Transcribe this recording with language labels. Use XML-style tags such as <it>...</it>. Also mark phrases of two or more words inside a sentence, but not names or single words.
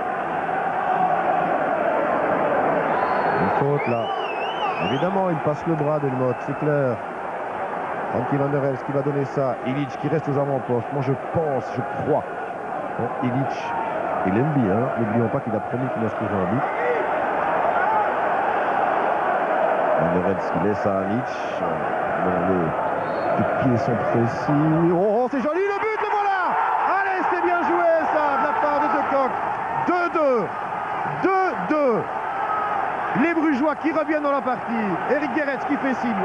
<fr>Une faute là. Évidemment, il passe le bras d'Elmot, c'est clair. Frankie Van der Elst qui va donner ça. Ilic qui reste aux avant-postes. Moi, je pense, je crois. Bon, Ilic, il aime bien. N'oublions pas qu'il a promis qu'il inscrirait un but. Van der Elst qui laisse à Anic. Les pieds sont précis. Oh, c'est joli le but, le voilà. Allez, c'est bien joué ça de la part de De Kock. 2-2. 2-2. Les Brugeois qui reviennent dans la partie. Eric Gerets qui fait signe.</fr>